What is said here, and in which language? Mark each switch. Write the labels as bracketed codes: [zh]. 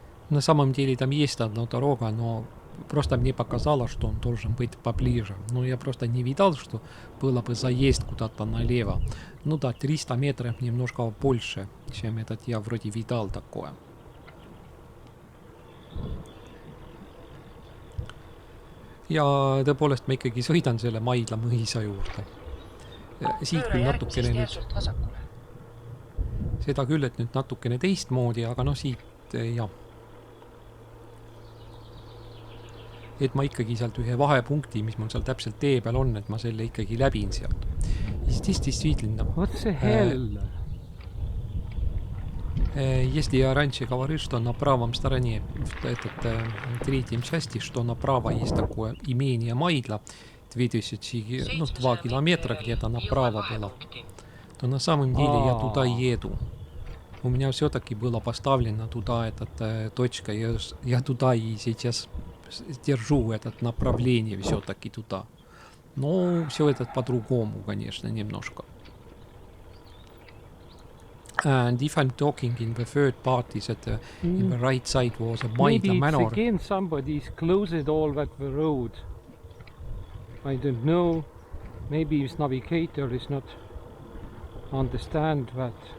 [ru] На самом деле там есть одна дорога, но просто мне показалось, что он должен быть поближе. Но я просто не видал, что было бы заезд куда-то налево. Ну да, 300 метров немножко больше, чем этот я вроде видал такое. [et] Ja tõepoolest ma ikkagi sõidan selle Maidla mõisa juurde. Siit küll natukene nüüd, seda küll, et nüüd natukene teistmoodi, aga noh siit jah. Et ma ikkagi sealt ühe vahepunkti, mis mul seal täpselt tee peal on, et ma selle ikkagi läbin sealt. [ru] Здесь действительно. [en] What the hell? [ru] Если я раньше говорил, что на правом стороне, в третьем части, что направо есть такое имение Maidla, 2 километра где-то направо было, то на самом деле я туда еду. У меня все-таки было поставлено туда точка, я туда и сейчас держу это направление все-таки туда. Но все это по-другому, конечно, немножко. [en] And if I'm talking in the third part, is that in the right side was a Maidla manor. Maybe it's again somebody's closed all that the road. I don't know. Maybe his navigator is not understand that.